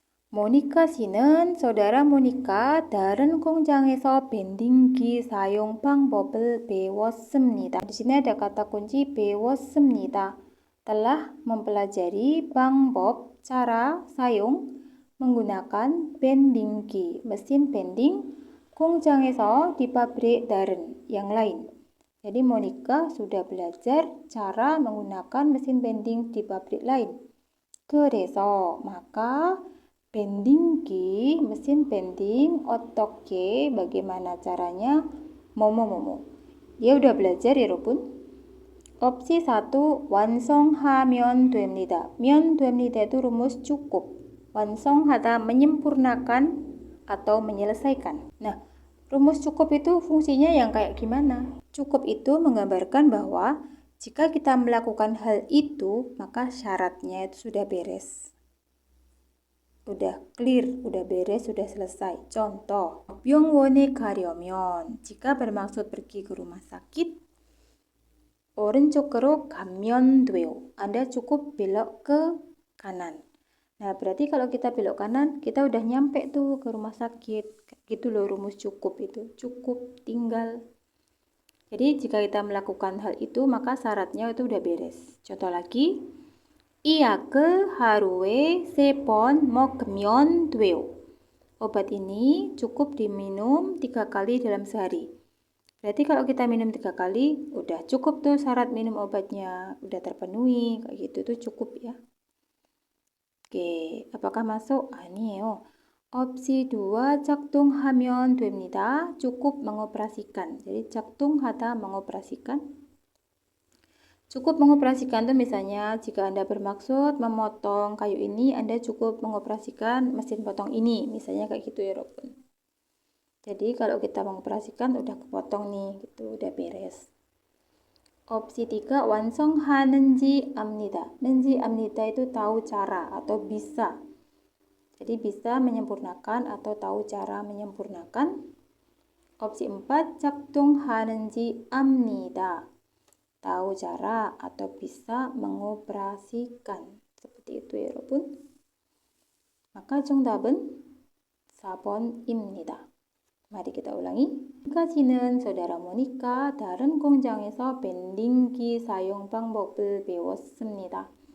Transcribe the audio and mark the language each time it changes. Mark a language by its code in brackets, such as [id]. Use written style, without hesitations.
[ko] 모니카 씨는 [id] saudara [ko] 모니카 다른 공장에서 밴딩기 사용 방법을 배웠습니다. [id] Di sini ada kata kunci 배웠습니다. Telah mempelajari 방법, cara 사용 menggunakan bendingki, mesin bending, 공장에서 di pabrik daren yang lain. Jadi Monica sudah belajar cara menggunakan mesin bending di pabrik lain. [ko] 그래서 [id] maka bendingki, mesin bending, [ko] 어떻게, [id] bagaimana caranya, 뭐뭐뭐뭐. Dia udah belajar ya, [ko] 여러분. [id] Opsi 1, [ko] 완성하면 됩니다. [id] 면 됩니다 itu rumus cukup. 완성하다 menyempurnakan atau menyelesaikan. Nah, rumus cukup itu fungsinya yang kayak gimana? Cukup itu menggambarkan bahwa jika kita melakukan hal itu, maka syaratnya itu sudah beres. Udah clear, udah beres, sudah selesai. Contoh, [ko] 병원에 가려면 [id] jika bermaksud pergi ke rumah sakit, [ko] 오른쪽으로 가면 돼요. [id] Anda cukup belok ke kanan. Nah, berarti kalau kita belok kanan, kita udah nyampe tuh ke rumah sakit. Gitu loh rumus cukup itu. Cukup, tinggal. Jadi jika kita melakukan hal itu, maka syaratnya itu udah beres. Contoh lagi, [ko] 이 약을 하루에 3번 먹으면 돼요. [id] Obat ini cukup diminum 3 kali dalam sehari. Berarti kalau kita minum 3 kali, udah cukup tuh syarat minum obatnya. Udah terpenuhi, kayak gitu tuh cukup ya. Oke, apakah masuk? [ko] 아니에요. [id] Opsi 2, [ko] 작동하면 됩니다. [id] Cukup mengoperasikan. Jadi 작동하다 mengoperasikan. Cukup mengoperasikan itu misalnya jika Anda bermaksud memotong kayu ini, Anda cukup mengoperasikan mesin potong ini, misalnya kayak gitu ya Robun. Jadi kalau kita mengoperasikan udah kepotong nih, gitu, udah beres. Opsi 3, [ko] 완성 하는지 압니다. [id] 는지 압니다 itu tahu cara atau bisa. Jadi bisa menyempurnakan atau tahu cara menyempurnakan. Opsi 4, [ko] 작동하는지 압니다. [id] Tahu cara atau bisa mengoperasikan. Seperti itu ya [ko] 여러분. [id] Maka [ko] 정답은 4번입니다. [id] Mari kita ulangi. [ko] 지금까지는 [id] saudara [ko] Monica 다른 공장에서 밴딩기 사용 방법을 배웠습니다.